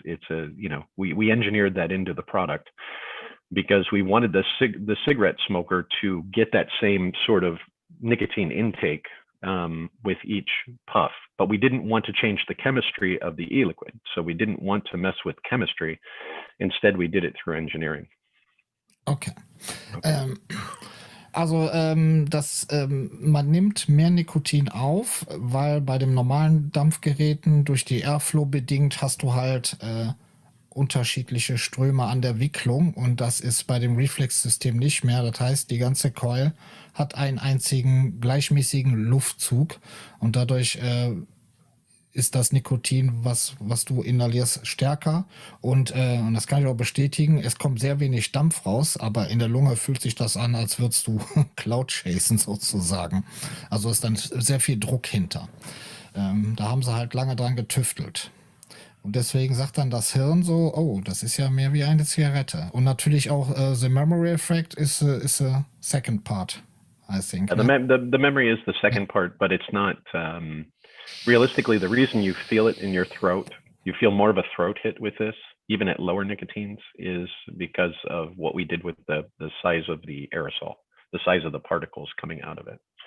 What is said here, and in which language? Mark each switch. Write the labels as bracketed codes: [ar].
[en] And we engineered that into the product because we wanted the cigarette smoker to get that same sort of nicotine intake with each puff, but we didn't want to change the chemistry of the e-liquid. So we didn't want to mess with chemistry. Instead, we did it through engineering. Okay. [de] Man nimmt mehr Nikotin auf, weil bei den normalen Dampfgeräten durch die Airflow bedingt hast du halt unterschiedliche Ströme an der Wicklung und das ist bei dem Reflex-System nicht mehr. Das heißt, die ganze Coil hat einen einzigen gleichmäßigen Luftzug und dadurch ist das Nikotin, was du inhalierst, stärker und das kann ich auch bestätigen, es kommt sehr wenig Dampf raus, aber in der Lunge fühlt sich das an, als würdest du Cloud chasen sozusagen. Also ist dann sehr viel Druck hinter. Da haben sie halt lange dran getüftelt. Und deswegen sagt dann das Hirn so, oh, das ist ja mehr wie eine Zigarette. Und natürlich auch [en] the memory effect is a second part, I think. The memory is the second part, but it's not, realistically, the reason you feel it in your throat, you feel more of a throat hit with this, even at lower nicotines, is because of what we did with the size of the aerosol, the size of the particles coming out of it.